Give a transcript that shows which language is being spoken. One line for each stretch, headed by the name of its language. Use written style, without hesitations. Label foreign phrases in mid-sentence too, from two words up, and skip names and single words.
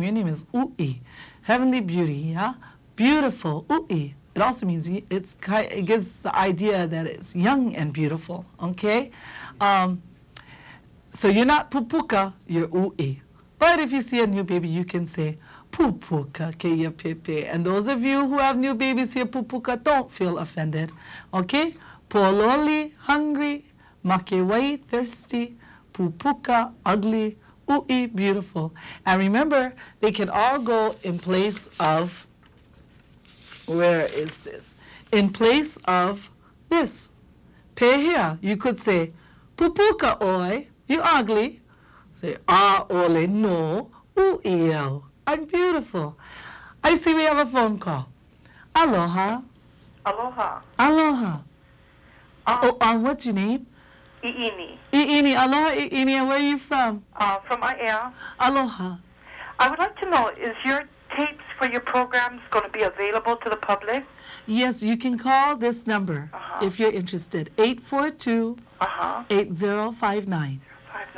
English: Your name is Ui, heavenly beauty, yeah? Beautiful, Ui. It also means it gives the idea that it's young and beautiful, okay? So you're not pupuka, you're Ui. But if you see a new baby, you can say,
Hawaiian: pupuka keia pepe.
English: And those of you who have new babies here, pupuka, don't feel offended. Okay? Pololi, hungry. Makewai, thirsty. Pupuka, ugly. Ui, beautiful. And remember, they can all go in place of, where is this? In place of this. Pehea, you could say,
Hawaiian: pupuka oi,
English: you ugly.
Hawaiian: Say, ah ole no, u'iel.
English: I'm beautiful. I see we have a phone call.
Hawaiian: Aloha. Aloha.
English: What's your name? I'ini. Aloha, I'ini. Where are you from? From Aiea. Aloha. I would like to know, is your tapes for your programs going to be available to the public? Yes, you can call this number if you're interested. 842-8059.